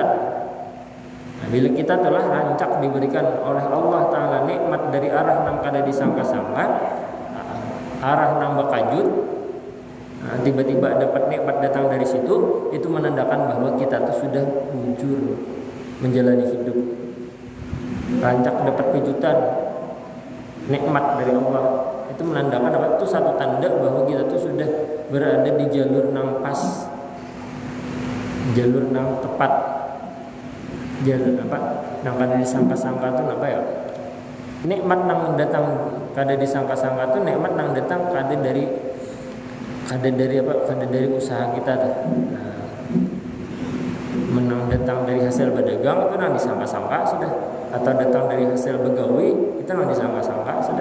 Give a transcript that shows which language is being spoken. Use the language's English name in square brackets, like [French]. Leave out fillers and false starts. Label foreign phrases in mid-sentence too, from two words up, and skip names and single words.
[Indonesian] Bila kita telah rancak diberikan oleh Allah Ta'ala nikmat dari arah yang kada disangka-sangka, arah yang bakajut, tiba-tiba dapat nikmat datang dari situ, itu menandakan bahwa kita tuh sudah jujur menjalani hidup. Rancak dapat kejutan, nikmat dari Allah, itu menandakan apa? [Banjar] Itu satu tanda bahwa kita tuh sudah berada di jalur nang pas, jalur nang tepat, jalur apa? Nang kada disangka-sangka itu apa ya? Nikmat nang datang kada disangka-sangka itu nikmat nang datang kada dari apa? Kada dari usaha kita tuh. Menang datang dari hasil berdagang itu nang disangka-sangka sudah, atau datang dari hasil begawi itu nang disangka-sangka sudah.